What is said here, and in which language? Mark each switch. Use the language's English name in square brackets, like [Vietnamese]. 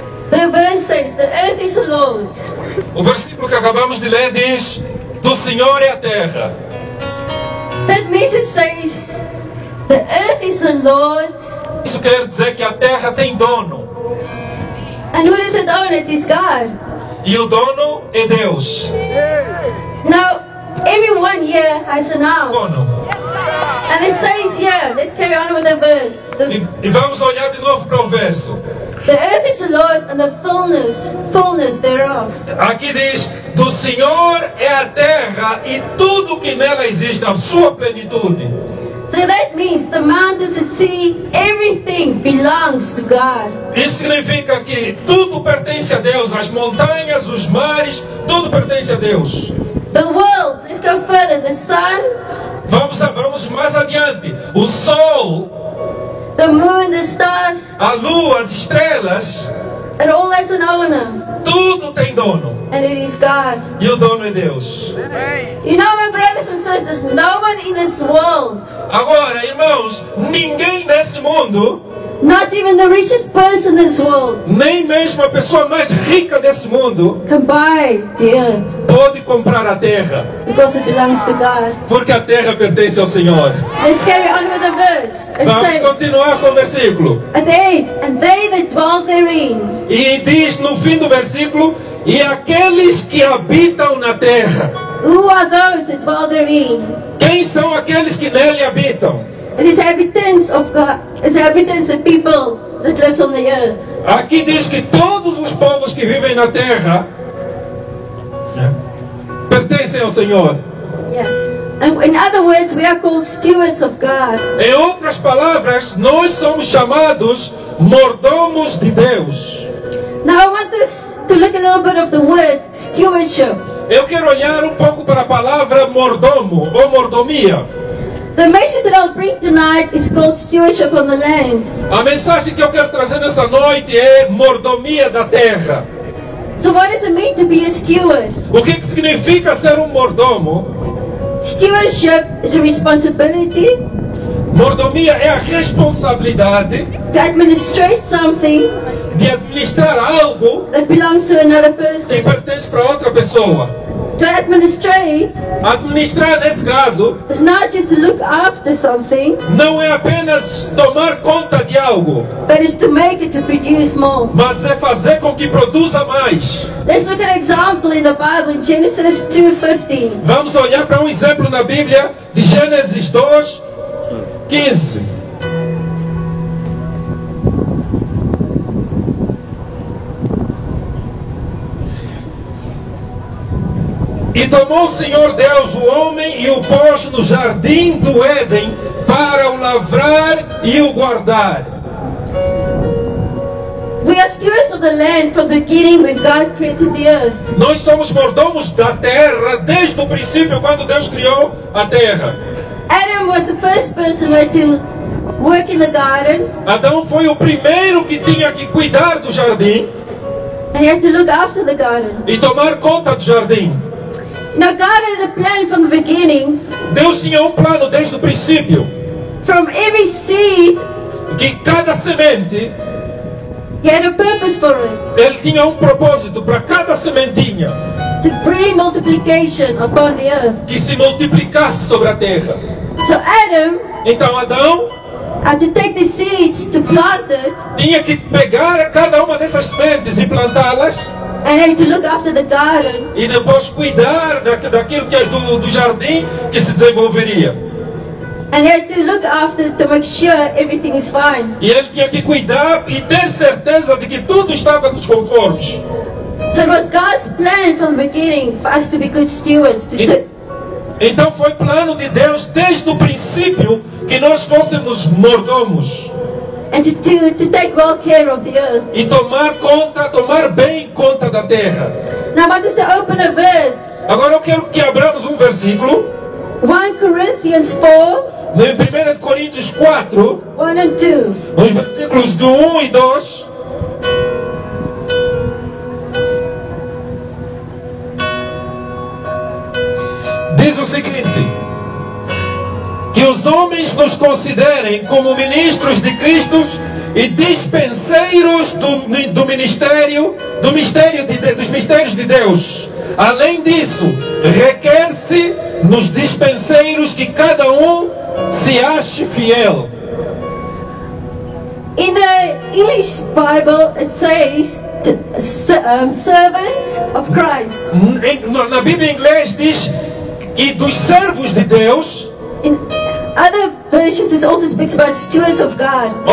[English] The verse says, the earth is the Lord's. [Portuguese] O versículo que acabamos de ler diz: do Senhor é a terra. [English] That means it says, the earth is the Lord's. [Portuguese] Isso quer dizer que a terra tem dono. [English] And who does it own? It is God. [Portuguese] E o dono é Deus. [English] Now, everyone here has a noun. [Portuguese] Dono. [English] And it says here, let's carry on with the verse. [Portuguese] E vamos olhar de novo para o verso. [English] The earth is the Lord and the fullness thereof. [Portuguese] Aqui diz: do Senhor é a terra e tudo que nela existe, a sua plenitude. [English] So that means the mountains, the sea, everything belongs to God. [Portuguese] Isso significa que tudo pertence a Deus, as montanhas, os mares, tudo pertence a Deus. [English] The world, let's go further, the sun, [Portuguese] Vamos mais adiante. O sol, [English] the moon, the stars, [Portuguese] a lua, as estrelas, [English] it all has an owner. [Portuguese] tudo tem dono. [English] And it is God. [Portuguese] E o dono é Deus. [English] You know, my brothers and sisters, no one in this world, [Portuguese] Agora, irmãos, ninguém nesse mundo, [English] not even the richest person in this world, [Portuguese] nem mesmo a pessoa mais rica desse mundo, [English] can buy the earth [Portuguese] pode comprar a terra, [English] because it belongs to God. [Portuguese] porque a terra pertence ao Senhor. [English] Let's carry on with the verse. It [Portuguese] Vamos [English] says, [Portuguese] continuar com o versículo. [English] and they that dwell therein. [Portuguese] E diz no fim do versículo: e aqueles que habitam na terra. [English] Who are those that dwell therein? [Portuguese] Quem são aqueles que nele habitam? [English] It is evidence of God. It's evidence of people that lives on the earth. [Portuguese] Aqui diz que todos os povos que vivem na terra pertencem ao Senhor. [English] Yeah. And in other words, we are called stewards of God. [Portuguese] Em outras palavras, nós somos chamados mordomos de Deus. [English] Now I want us to look a little bit of the word stewardship. [Portuguese] Eu quero olhar um pouco para a palavra mordomo ou mordomia. [English] The message that I'll bring tonight is called stewardship on the land. [Portuguese] A mensagem que eu quero trazer nessa noite é mordomia da terra. [English] So what does it mean to be a steward? [Portuguese] O que significa ser um mordomo? [English] Stewardship is a responsibility [Portuguese] Mordomia é a responsabilidade [English] to administrate something [Portuguese] de administrar algo [English] that belongs to another [Portuguese] que [English] person. [Portuguese] pertence para outra pessoa. [English] To administrate [Portuguese] Administrar, nesse caso, [English] is not just to look after something, [Portuguese] não é apenas tomar conta de algo, [English] but it's to make it to produce more. [Portuguese] mas é fazer com que produza mais. [English] Let's look at an example in the Bible in Genesis 2:15. [Portuguese] Vamos olhar para um exemplo na Bíblia de Gênesis 2:15. E tomou o Senhor Deus o homem e o pôs no jardim do Éden para o lavrar e o guardar. [English] We are stewards of the land from the beginning when God created the earth. [Portuguese] Nós somos mordomos da terra desde o princípio, quando Deus criou a terra. [English] Adam was the first person to work in the garden, [Portuguese] Adão foi o primeiro que tinha que cuidar do jardim [English] and he had to look after the garden. [Portuguese] e tomar conta do jardim. [English] Now God had a plan from the beginning. [Portuguese] Deus tinha um plano desde o princípio, [English] From every seed, [Portuguese] que cada semente, [English] he had a purpose for it. [Portuguese] ele tinha um propósito para cada sementinha [English] To bring multiplication upon the earth. [Portuguese] que se multiplicasse sobre a terra. [English] So Adam [Portuguese] Então Adão [English] had to take the seeds to plant it, [Portuguese] tinha que pegar cada uma dessas sementes e plantá-las [English] and had to look after the garden. [Portuguese] e depois cuidar daquilo que é do jardim que se desenvolveria. [English] And he had to look after to make sure everything is fine. [Portuguese] E ele tinha que cuidar e ter certeza de que tudo estava nos conformes. [English] So it was God's plan from the beginning for us to be good stewards. [Portuguese] Então foi plano de Deus desde o princípio que nós fôssemos mordomos [English] And to take well care of the earth. [Portuguese] e tomar bem conta da terra. [English] Now I want us to open a verse. [Portuguese] Agora eu quero que abramos um versículo [English] 1 Corinthians 4, [Portuguese] em 1 Coríntios 4, [English] 1 and 2. [Portuguese] os versículos do 1 e 2. Diz o seguinte: que os homens nos considerem como ministros de Cristo e dispenseiros dos mistérios de Deus. Além disso, requer-se nos dispenseiros que cada um se ache fiel. [English] In the English Bible, it says servants of Christ. [Portuguese] Na Bíblia em inglês diz que dos servos de Deus. [English] In other versions, it also speaks about stewards of God.